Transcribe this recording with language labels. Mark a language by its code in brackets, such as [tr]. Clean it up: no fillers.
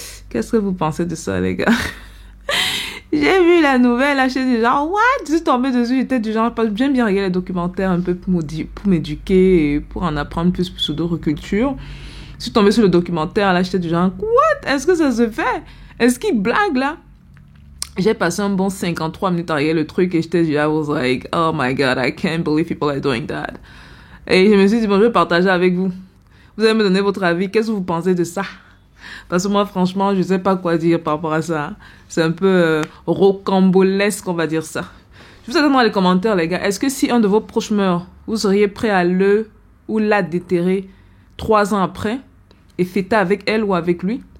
[fr] Qu'est-ce que vous pensez de ça, les gars? J'ai vu la nouvelle, là, j'étais du genre, what? Je suis tombée dessus, j'étais du genre, j'aime bien regarder les documentaires un peu pour m'éduquer et pour en apprendre plus sur d'autres cultures. Je suis tombée sur le documentaire, là, j'étais du genre, what? Est-ce que ça se fait? Est-ce qu'ils blaguent, là? J'ai passé un bon 53 minutes à regarder le truc et j'étais, [en] I was like, oh my god, I can't believe people are doing that. [fr] Et je me suis dit, bon, je vais partager avec vous. Vous allez me donner votre avis. Qu'est-ce que vous pensez de ça? Parce que moi, franchement, je sais pas quoi dire par rapport à ça. C'est un peu rocambolesque, on va dire ça. Je vous attends dans les commentaires, les gars. Est-ce que si un de vos proches meurt, vous seriez prêt à le ou la déterrer 3 ans après et fêter avec elle ou avec lui?